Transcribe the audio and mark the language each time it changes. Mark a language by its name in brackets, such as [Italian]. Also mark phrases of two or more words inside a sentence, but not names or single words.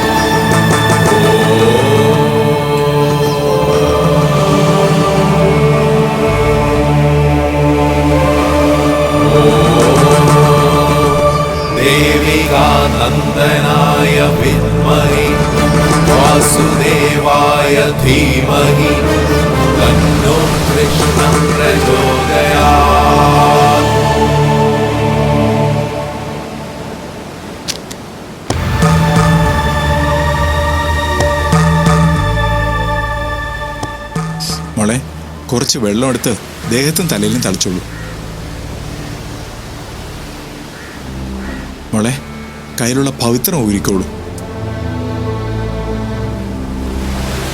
[Sanskrit] देविका नंदनाय विद्महे वासुदेवाय धीमहि तन्नो कृष्णं प्रचोदयात्। [Malayalam] മോളെ, കുറച്ച് വെള്ളം എടുത്ത് ദേഹത്തും തലയിലും തളിച്ചോളൂ. മോളെ, കയ്യിലുള്ള പവിത്രം ഊരിക്കോളൂ.